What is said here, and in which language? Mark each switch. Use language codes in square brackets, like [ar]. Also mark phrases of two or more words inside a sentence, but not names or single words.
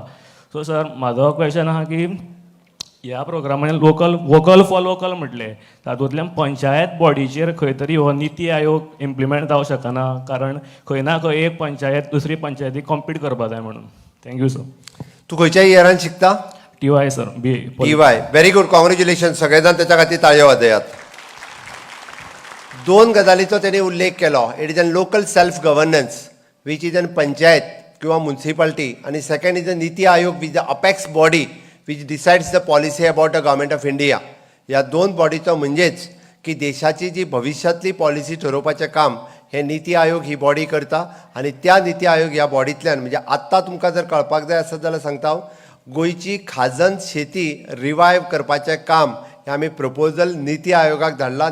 [kok] सो सर म्हाजो क्वेश्चन आहा की ह्या प्रोग्रामान [en] vocal for local [kok] म्हटलें, तातूंतल्यान पंचायत बॉडीचेर खंय तरी हो निती आयोग इम्प्लिमेंट जावं शकना, कारण खंय ना खंय एक पंचायत दुसरी पंचायतीक कॉम्पीट करपा जाय म्हणून. [en] thank you sir. [kok] तूं खंयच्या इयरान शिकता? [en] TY सर. TY. very good, congratulation. [kok] सगळे जाण त्याच्या खातीर ताळयो वाजयात. 2 गजालीचो तेणी उल्लेख केलो. [en] it is an local self governance which is an panchayat किंवा municipality, आणि second is a NITI Aayog which the apex body which decides the policy about the government of India. [kok] ह्या दोन बॉडीचो म्हणजेच की देशाची जी भविष्यातली पॉलिसी ठरोवपाचें काम हे नीती आयोग ही बॉडी करता आनी त्या नीती आयोग ह्या बॉडींतल्यान म्हणजे आत्तां तुमकां जर कळपाक जाय आसत जाल्यार सांगता हांव, गोंयची खाजन शेती रिवायव करपाचें काम हें आमी प्रपोजल नीती आयोगाक धाडलां.